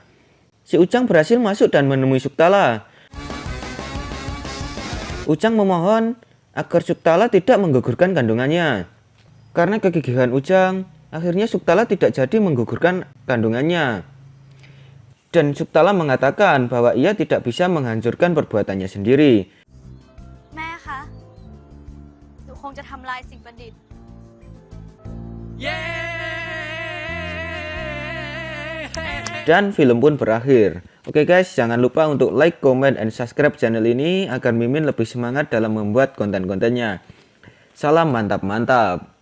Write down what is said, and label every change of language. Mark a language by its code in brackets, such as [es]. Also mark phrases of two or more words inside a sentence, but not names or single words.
[id] Si Ujang berhasil masuk dan menemui Suktala. Ujang memohon agar Suktala tidak menggugurkan kandungannya. Karena kegigihan Ujang, akhirnya Suktala tidak jadi menggugurkan kandungannya. Dan Suktala mengatakan bahwa ia tidak bisa menghancurkan perbuatannya sendiri. [th] แม่คะ หนูคงจะทำลายสิ่งประดิษฐ์ [id] Dan film pun berakhir. Oke guys, jangan lupa untuk [en] like, comment, and subscribe [id] channel ini agar Mimin lebih semangat dalam membuat konten-kontennya. Salam mantap-mantap.